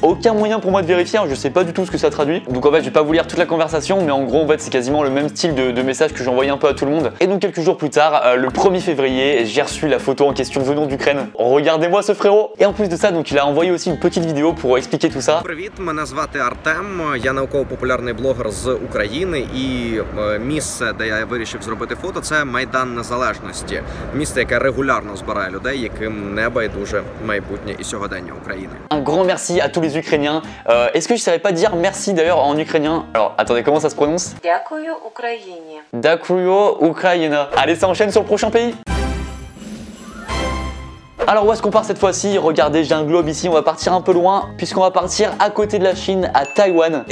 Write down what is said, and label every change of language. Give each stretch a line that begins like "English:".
French: Aucun moyen pour moi de vérifier, hein, je sais pas du tout ce que ça traduit. Donc en fait je vais pas vous lire toute la conversation, mais en gros en fait c'est quasiment le même style de message que j'envoyais un peu à tout le monde. Et donc quelques jours plus tard, le 1er février, j'ai reçu la photo en question venant d'Ukraine. Regardez-moi ce frérot. Et en plus de ça, donc il a envoyé aussi une petite vidéo pour expliquer tout ça.
Ukrainian: Привіт, мене звати Артем, я науково-популярний блогер з України, і місце, де я вирішив зробити фото, це Майдан Незалежності. Місце, яке регулярно збирає людей, яким не байдуже майбутнє і сьогодення України.
French: Un grand merci à tous les Ukrainiens. Est-ce que je savais pas dire merci d'ailleurs en ukrainien? Alors attendez, comment ça se prononce?
Ukrainian: Дякую Україні. Dakuyo Ukraina.
French: Allez, ça enchaîne sur le prochain pays. Alors où est-ce qu'on part cette fois-ci? Regardez, j'ai un globe ici, on va partir un peu loin puisqu'on va partir à côté de la Chine, à Taïwan.